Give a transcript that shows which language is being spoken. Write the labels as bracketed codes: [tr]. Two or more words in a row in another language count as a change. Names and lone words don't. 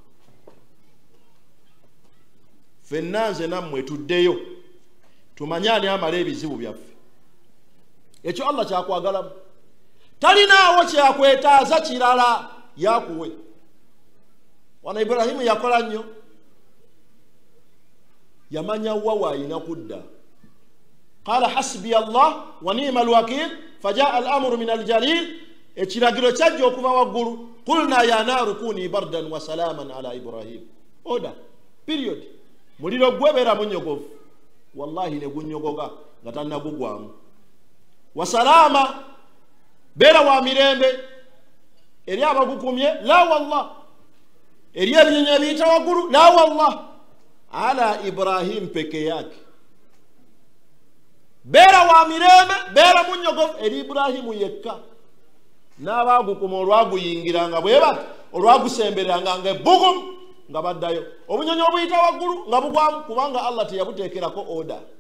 [lg] Ffenna nze nammwe tuddeyo tumanye ani amala ebizibu byaffe. Ekyo Allah kyakwagalamu. Talinaawo kyakwetaaza kirala yakuwe. Wana Ibrahimu yakola nnyo, yamanya wa waayina kudda. [ar] قال حسبي الله ونعم الوكيل فجاء الأمر من الجليل. [lg] Ekiragiro kyajja okuva waggulu. [ar] قلنا يا نار كوني بردا وسلاما على إبراهيم. Oda period. [lg] Muliro gwebeera munyogovu, wallahi ne gunyogoga nga tannagugwamu. [ar] وسلاما, [lg] beera wa mirembe eri abagukumye, [ar] لا والله. [lg] Eri ebinyonyi ebiyita waggulu, [ar] لا والله. على إبراهيم [lg] peke yake. Beera wa mirembe, beera munyogovu eri Ibrahimu yekka. N'abagukuma olwaguyingiranga bwe bati, olwagusemberanga nga ebbugum nga baddayo. Obunyonyi obuyita waggulu nga bugwamu, kubanga Allah teyabuteekerako order.